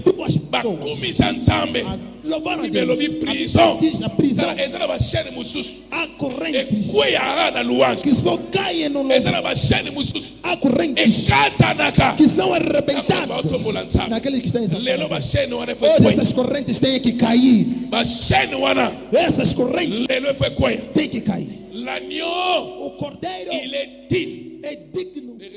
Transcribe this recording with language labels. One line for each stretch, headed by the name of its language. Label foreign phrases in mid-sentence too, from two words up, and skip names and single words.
Portuguese: duas pessoas,
Lingala: bakumisa nzambe
Portuguese: a louvar a Deus.
Lingala: bibelobi prison
Portuguese: A prisão,
Lingala: Tala, eza na bachaine mosusu
Portuguese: há correntes
Lingala: ekweyaka na louange
Portuguese: que só caem no
Lingala: eza
Portuguese: louvor.
Lingala: na bachaine mosusu
Portuguese: Há correntes
Lingala: ekatanaka
Portuguese: que são
Lingala: Ntango
Portuguese: arrebentadas
Lingala: baotombola nzambe
Portuguese: naqueles que estão
Lingala: lelo
Portuguese: exaltados.
Lingala: bachaine wana efo
Portuguese: Hoje
Lingala: ekweya
Portuguese: essas correntes têm que cair.
Lingala: bachaine wana
Portuguese: Essas correntes
Lingala: lelo efo ekweya
Portuguese: têm que cair.
French: l'agneau
Portuguese: O cordeiro
French: il est digne
Portuguese: é digno